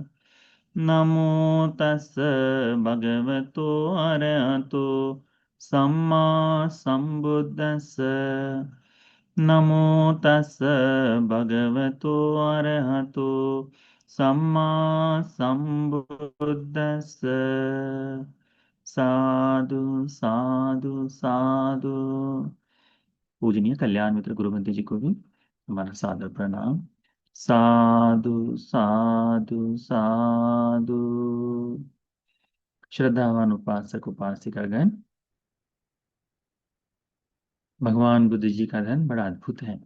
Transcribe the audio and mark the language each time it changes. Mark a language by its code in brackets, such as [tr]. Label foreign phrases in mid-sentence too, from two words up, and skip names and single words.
[pi] नमो तस् भगवतो अरहतो सम्मा सम्बुद्धस्स। नमो तस् भगवतो अरहतो सम्मा संबुद्दस्स। साधु साधु साधु। [hi] पूजनीय कल्याण मित्र गुरु बंटी जी को भी हमारा सादर प्रणाम। [pi] साधु साधु साधु। [hi] श्रद्धावान उपासक उपासिकागण, भगवान बुद्ध जी का धर्म बड़ा अद्भुत है।